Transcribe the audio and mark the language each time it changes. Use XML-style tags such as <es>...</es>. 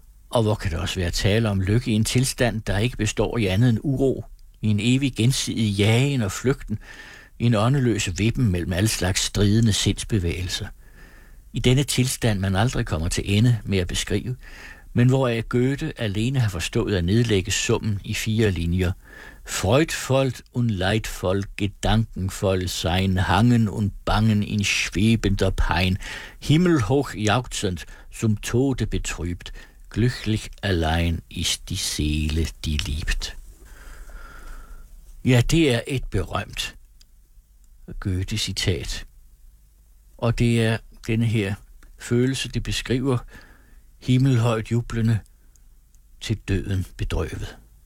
<da>Og hvor kan det også være tale om lykke i en tilstand, der ikke består i andet end uro, i en evig gensidig jagen og flygten, i en åndeløs vippen mellem alle slags stridende sindsbevægelser. I denne tilstand, man aldrig kommer til ende med at beskrive, men hvor jeg Goethe alene har forstået at nedlægge summen i fire linjer.</da> <de>Freudvoll und leidvoll, gedankenvoll sein, hangen und bangen in schwebender Pein, himmelhoch jauchzend, zum Tode betrübt, glücklich allein ist die Seele, die liebt.</de> <da>Ja, det er et berømt Goethe-citat. Og det er denne her følelse, det beskriver, himmelhøjt jublende, til døden bedrøvet.</da>